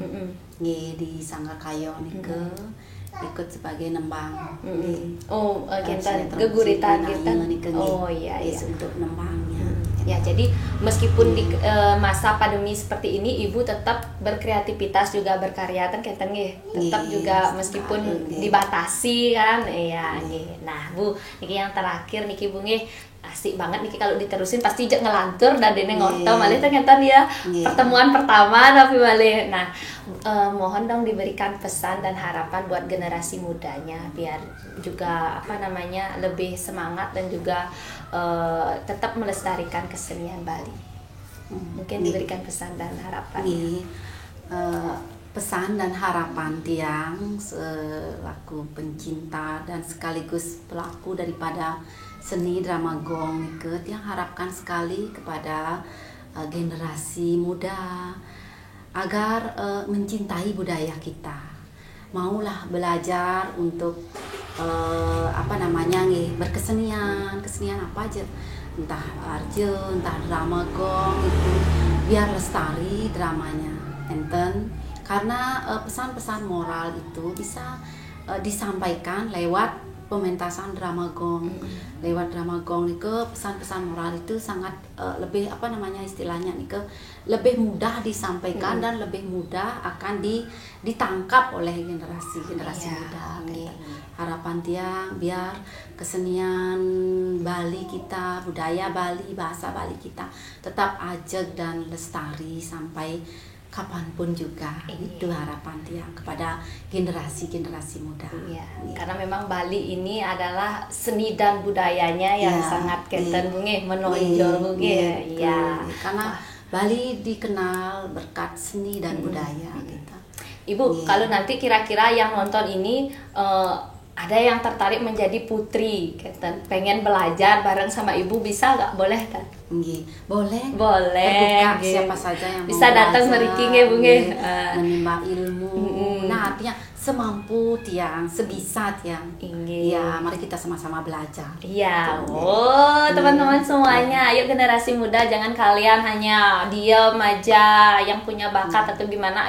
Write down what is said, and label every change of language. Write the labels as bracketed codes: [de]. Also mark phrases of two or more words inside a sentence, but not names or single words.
[id] Di Sanggakayo Nike. Ikut sebagai nembang. Oh, geguritan kita. Oh iya. Untuk nembangnya. Ya, jadi meskipun di masa pandemi seperti ini ibu tetap berkreativitas juga berkarya kan [ban] keten nggih. [id] Tetap juga meskipun dibatasi kan. Iya, [ban] nggih. [id] Nah, Bu, niki yang terakhir niki Bu nggih. Asik banget nih kalau diterusin pasti ngelantur dan [ban] dene ngoto malih [id] ternyata dia pertemuan pertama tapi malih. Nah, mohon dong diberikan pesan dan harapan buat generasi mudanya biar juga lebih semangat dan juga tetap melestarikan kesenian Bali. Mungkin diberikan pesan dan harapan. Pesan dan harapan tiang selaku pencinta dan sekaligus pelaku daripada seni drama gong Nike yang harapkan sekali kepada generasi muda agar mencintai budaya kita, maulah belajar untuk berkesenian apa aja, entah arjo, entah drama gong itu biar lestari dramanya enten karena pesan-pesan moral itu bisa disampaikan lewat pementasan drama gong. Lewat drama gong Nike pesan-pesan moral itu sangat lebih istilahnya Nike lebih mudah disampaikan dan lebih mudah akan ditangkap oleh generasi muda. Harapan tiang biar kesenian Bali kita, budaya Bali, bahasa Bali kita tetap ajeg dan lestari sampai kapanpun juga. Itu harapan tiang kepada generasi muda. Karena memang Bali ini adalah seni dan budayanya yang sangat kenten menonjol karena Bali dikenal berkat seni dan budaya kita. Ibu, kalau nanti kira-kira yang nonton ini ada yang tertarik menjadi putri, pengen belajar bareng sama ibu, bisa nggak? Boleh kan? Boleh. Terbuka siapa saja yang bisa datang [ban] meriki nggih [id] Bu nggih. Menimba ilmu. Nah, artinya semampu tiang, sebisa tiang. Ya, mari kita sama-sama belajar. Iya. Teman-teman semuanya, ayo generasi muda jangan kalian hanya diam aja yang punya bakat atau gimana.